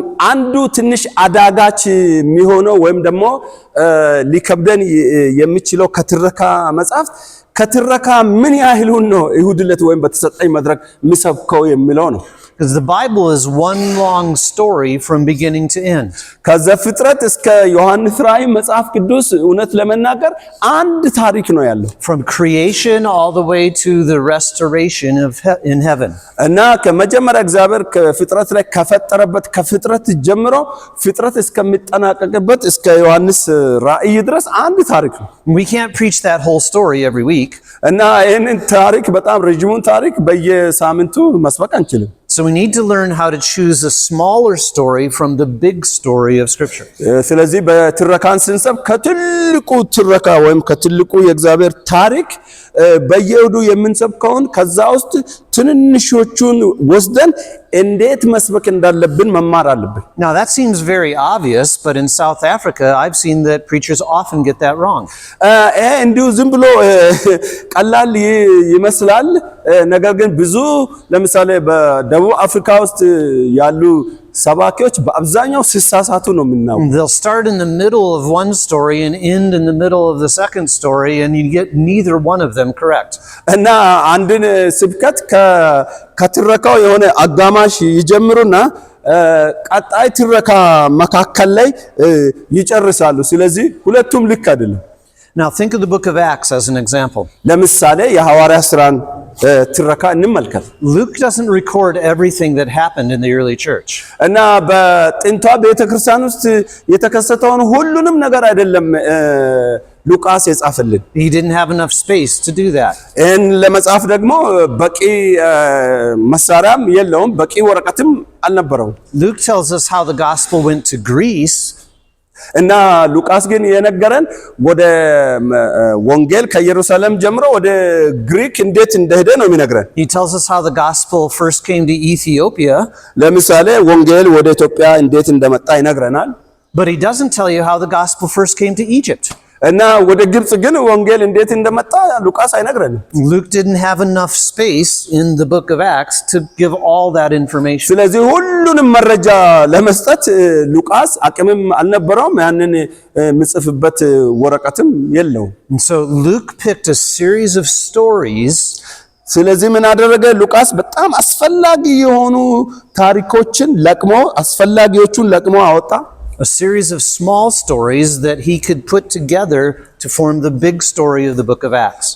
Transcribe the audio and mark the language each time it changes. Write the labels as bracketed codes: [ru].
[am] አንዱ ትንሽ አዳጋች የሚሆነው ወይም ደግሞ ሊከብደን የሚችለው ከትረካ መጽሐፍ ከትረካ ምን ያህሉን ነው ይሁድለት ወይም በተሰጠኝ መድረክ ምሰብከው የሚለው ነው። [en] Because the Bible is one long story from beginning to end. [am] ከዘፍጥረት እስከ ዮሐንስ ራእይ መጽሐፍ ቅዱስ እውነት ለመናገር አንድ ታሪክ ነው ያለው። [en] From creation all the way to the restoration in heaven. [am] እና ከመጀመሪያ እግዚአብሔር ከፍጥረት ላይ ከፈጠረበት ከፍጥረት ጀምሮ ፍጥረት እስከሚጠናቀቅበት እስከ ዮሐንስ ራእይ ድረስ አንድ ታሪክ ነው። [en] We can't preach that whole story every week. [am] እና ይሄንን ታሪክ በጣም ረጅሙን ታሪክ በየሳምንቱ መስበክ አንችልም። [en] So we need to learn how to choose a smaller story from the big story of Scripture. [am] ስለዚህ በትረካን ስንሰብ ከትልቁ ትረካ ወይም ከትልቁ የእግዚአብሔር ታሪክ በየእሁዱ የምንሰብከውን ከዛ ውስጥ ትንንሾቹን ወስደን እንዴት መስበክ እንዳለብን መማር አለብን። [en] Now that seems very obvious, but in South Africa I've seen that preachers often get that wrong. [am] እንዲሁ ዝም ብሎ ቀላል ይመስላል። ነገር ግን ብዙ ለምሳሌ በደቡብ አፍሪካ ውስጥ ያሉ ሰባኪዎች በአብዛኛው ሲሳሳቱ ነው የምናየው። [en] They'll start in the middle of one story and end in the middle of the second story, and you get neither one of them correct. [am] እና አንድን ስብከት ከትረካው የሆነ አጋማሽ ይጀምሩና ቀጣይ ትረካ መካከል ላይ ይጨርሳሉ። ስለዚህ ሁለቱም ልክ አይደለም። [en] Now think of the book of Acts as an example. [am] ለምሳሌ የሐዋርያ ሥራን ትረካ እንመልከት። [en] Luke doesn't record everything that happened in the early church. [am] እና በጥንቷ ቤተክርስቲያን ውስጥ የተከሰተውን ሁሉንም ነገር አይደለም ሉቃስ የጻፈልን። [en] He didn't have enough space to do that. [am] ይህን ለመጻፍ ደግሞ በቂ መሳሪያም የለውም፣ በቂ ወረቀትም አልነበረውም። [en] Luke tells us how the gospel went to Greece. [am] እና ሉቃስ ግን የነገረን ወደ ወንጌል ከኢየሩሳሌም ጀምሮ ወደ ግሪክ እንዴት እንደሄደ ነው የሚነግረን። [en] He tells us how the gospel first came to Ethiopia. [am] ለምሳሌ ወንጌል ወደ ኢትዮጵያ እንዴት እንደመጣ ይነግረናል። [en] But he doesn't tell you how the gospel first came to Egypt. [am] እና ወደ ግብጽ ግን ወንጌል እንዴት እንደመጣ ሉቃስ አይነግረንም። [en] Luke didn't have enough space in the book of Acts to give all that information. [am] ስለዚህ ሁሉንም መረጃ ለመስጠት ሉቃስ አቅምም አልነበረውም፣ ያንን ምጽፍበት ወረቀትም የለውም። [en] And so Luke picked a series of stories. [am] ስለዚህ ምን አደረገ? ሉቃስ በጣም አስፈላጊ የሆኑ ታሪኮችን ለቅሞ አስፈላጊዎቹን ለቅሞ አወጣ። [en] A series of small stories that he could put together to form the big story of the book of Acts.